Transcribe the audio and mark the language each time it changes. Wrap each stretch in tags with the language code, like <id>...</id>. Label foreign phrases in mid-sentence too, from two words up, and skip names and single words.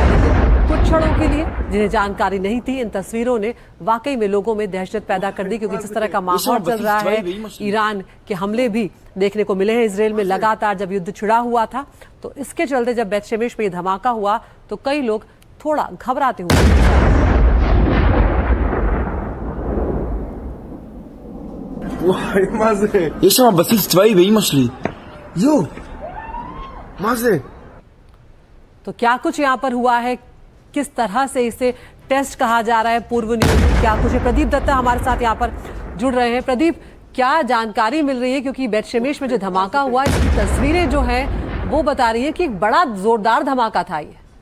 <hi>लेकिन कुछ क्षणों के लिए जिन्हें जानकारी नहीं थी, इन तस्वीरों ने वाकई में लोगों में दहशत पैदा कर दी, क्योंकि जिस तरह का माहौल चल रहा है, ईरान के हमले भी देखने को मिले हैं इजराइल में लगातार जब युद्ध छिड़ा हुआ था। तो इसके चलते जब बेत शेमेश में ये धमाका हुआ तो कई लोग थोड़ा घबराते हुए</hi> <he>יש שם בסיס צבאי באמא שלי. יו, מה זה?</he> <hi>तो क्या कुछ यहाँ पर हुआ है, किस तरह से इसे टेस्ट कहा जा रहा है, पूर्व नियोजित क्या कुछ है? प्रदीप दत्ता हमारे साथ यहाँ पर जुड़ रहे हैं। प्रदीप, क्या जानकारी मिल रही है, क्योंकि बेत शेमेश में जो धमाका हुआ इसकी तस्वीरें जो हैं वो बता रही है कि एक बड़ा जोरदार धमाका था ये।</hi>